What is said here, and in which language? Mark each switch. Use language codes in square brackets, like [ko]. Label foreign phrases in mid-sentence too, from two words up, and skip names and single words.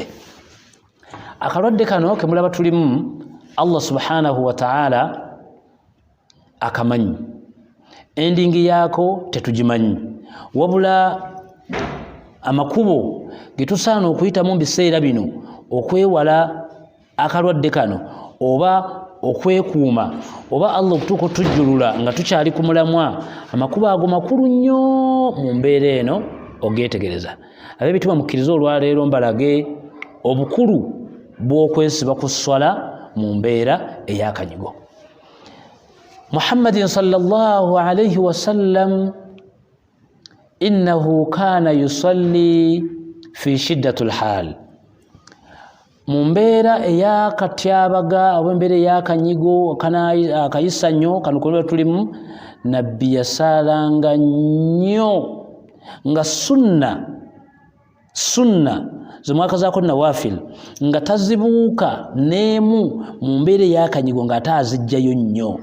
[lg] Akalwadde kano ke mulaba tulimu Allah [ar] سبحانه وتعالى [lg] akamanyi endingi yaako tetugimanyi wabula amakubo ge tusaana okuyitamu mu biseera bino okwewala akalwadde kano oba okwekuuma oba Allah okutuuka otujjulula nga tukyali ku mulamwa amakubo ago makulu nnyo mu mbeera eno ogeetegereza. Ab'ebitiibwa mukkiriza olwaleero mbalage obukulu bw'okwesiba ku swala mu mbeera ey'akanyigo. [ar] محمد صلى الله عليه وسلم إنه كان يصلي في شدة الحال. [lg] Mu mbeera ey'akatyabaga oba embeera ey'akanyigo akayisa nnyo kano kulwa tulimu nabbi yasaalanga nnyo nga sunna zemwakazaako nawafil nga tazibuuka n'emu mu mbeera ey'akanyigo ng'ate azijjayo nnyo.